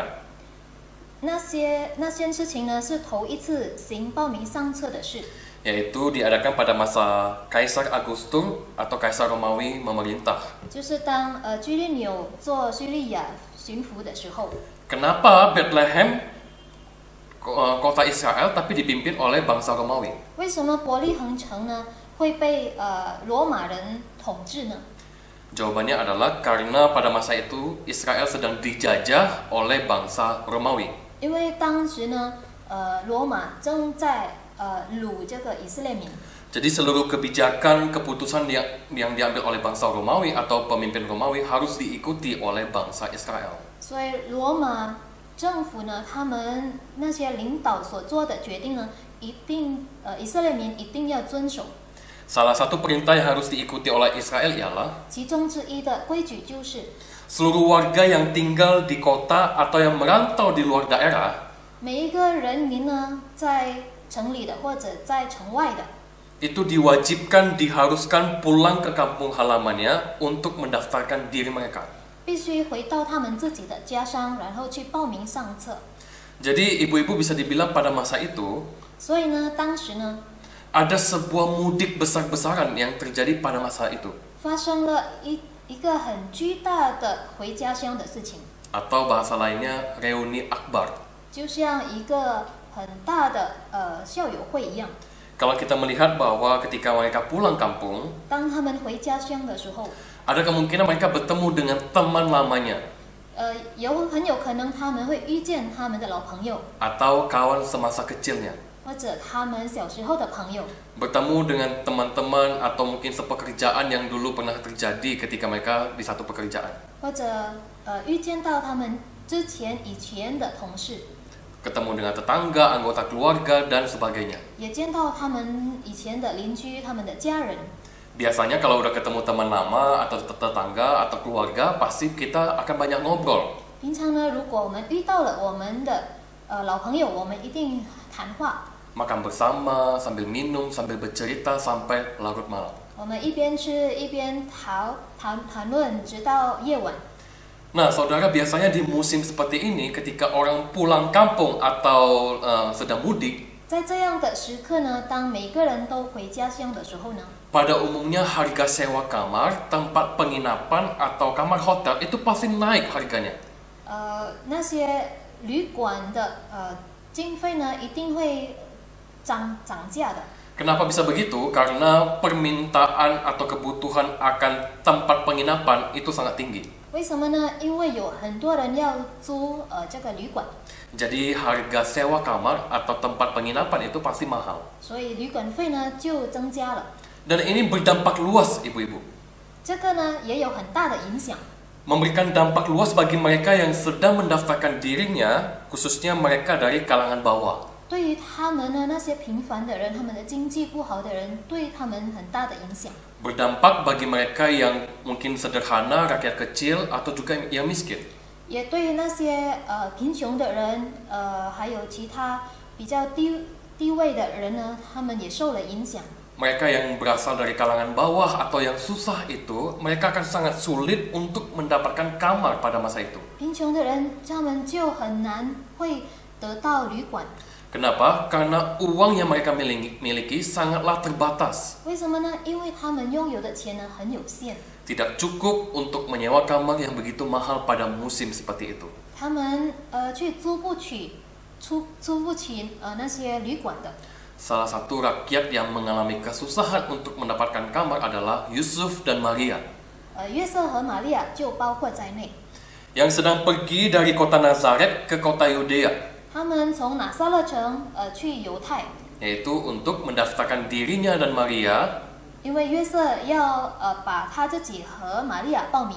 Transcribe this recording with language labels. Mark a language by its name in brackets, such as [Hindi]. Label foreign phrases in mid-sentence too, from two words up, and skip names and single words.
[Chinese] 那件事情呢，是头一次行报名上册的事， [Indonesian] Yaitu diadakan pada masa Kaisar Agustus atau Kaisar Romawi memerintah. [Chinese] 就是当居利纽做叙利亚巡抚的时候。 [Indonesian] Kenapa Bethlehem kota Israel tapi dipimpin oleh bangsa Romawi? [Chinese] 为什么伯利恒城呢会被罗马人统治呢？ [Indonesian] Jawabannya adalah karena pada masa itu Israel sedang dijajah oleh bangsa Romawi. [Chinese] 因为当时呢，罗马正在掳这个以色列民， [Indonesian] Jadi seluruh kebijakan, keputusan yang diambil oleh bangsa Romawi atau pemimpin Romawi harus diikuti oleh bangsa Israel. [Chinese] 所以罗马政府呢，他们那些领导所做的决定呢，一定以色列民一定要遵守。 [Indonesian] Salah satu perintah yang harus diikuti oleh Israel ialah [Chinese] 其中之一的规矩就是， [Indonesian] seluruh warga yang tinggal di kota atau yang merantau di luar daerah [Chinese] 每一个人民呢，在城里的或者在城外的， [Indonesian] itu diwajibkan diharuskan pulang ke kampung halamannya untuk mendaftarkan diri mereka. [Chinese] 必须回到他们自己的家乡，然后去报名上册。 [Indonesian] Jadi ibu-ibu bisa dibilang pada masa itu [Chinese] 所以呢，当时呢， [Indonesian] ada sebuah mudik besar-besaran yang terjadi pada masa itu. [Chinese] 发生了一个很巨大的回家乡的事情， [Indonesian] Atau bahasa lainnya reuni akbar. [Chinese] 就像一个很大的校友会一样。 [Indonesian] Kalau kita melihat bahwa ketika mereka pulang kampung, [Chinese] 当他们回家乡的时候， [Indonesian] ada kemungkinan mereka bertemu dengan teman lamanya [Chinese] 很有可能他们会遇见他们的老朋友， [Indonesian] atau kawan semasa kecilnya. [Chinese] 或者他们小时候的朋友， [Indonesian] Bertemu dengan teman-teman atau mungkin sepekerjaan yang dulu pernah terjadi ketika mereka di satu pekerjaan. [Chinese] 或者遇见到他们以前的同事， [Indonesian] Ketemu dengan tetangga, anggota keluarga, dan sebagainya. [Chinese] 也见到他们以前的邻居、他们的家人。 [Indonesian] Biasanya kalau udah ketemu teman lama atau tetangga atau keluarga, pasti kita akan banyak ngobrol. [Chinese] 平常呢，如果我们遇到了我们的老朋友，我们一定谈话。 [Indonesian] Makan bersama, sambil minum, sambil bercerita sampai larut malam. [Chinese] 我们一边吃一边谈论，直到夜晚。 [Indonesian] Nah, saudara, biasanya di musim seperti ini, ketika orang pulang kampung atau sedang mudik, [Chinese] 在这样的时刻呢，当每个人都回家乡的时候呢， [Indonesian] pada umumnya harga sewa kamar, tempat penginapan atau kamar hotel itu pasti naik harganya. [Chinese] 那些旅馆的经费呢，一定会涨价的。 [Indonesian] Kenapa bisa begitu? Karena permintaan atau kebutuhan akan tempat penginapan itu sangat tinggi. [Chinese] 为什么呢？因为有很多人要租这个旅馆， [Indonesian] Jadi harga sewa kamar atau tempat penginapan itu pasti mahal. [Chinese] 所以旅馆费呢就增加了。 [Indonesian] Dan ini berdampak luas, ibu-ibu. [Chinese] 这个呢也有很大的影响， [Indonesian] Memberikan dampak luas bagi mereka yang sedang mendaftarkan dirinya, khususnya mereka dari kalangan bawah. [Chinese] 对于他们呢那些平凡的人，他们的经济不好的人，对他们很大的影响。 [Indonesian] Berdampak bagi mereka yang mungkin sederhana, rakyat kecil, atau juga yang miskin. [Chinese] 也对于那些贫穷的人，还有其他比较低位的人呢，他们也受了影响。 [Indonesian] Mereka yang berasal dari kalangan bawah atau yang susah itu, mereka akan sangat sulit untuk mendapatkan kamar pada masa itu. [Chinese] 贫穷的人，他们就很难会得到旅馆。 [Indonesian] Kenapa? Karena uang yang mereka miliki sangatlah terbatas. [Chinese] 为什么呢？因为他们拥有的钱呢很有限， [Indonesian] Tidak cukup untuk menyewa kamar yang begitu mahal pada musim seperti itu. [Chinese] 他们去租不起那些旅馆的。 [Indonesian] Salah satu rakyat yang mengalami kesusahan untuk mendapatkan kamar adalah Yusuf dan Maria, [Chinese] 约瑟和玛利亚就包括在内。 [Indonesian] yang sedang pergi dari kota Nazaret ke kota Yudea, [Chinese] 他们从拿撒勒城去犹太， [Indonesian] yaitu untuk mendaftarkan dirinya dan Maria [Chinese] 因为约瑟要把他自己和玛利亚报名。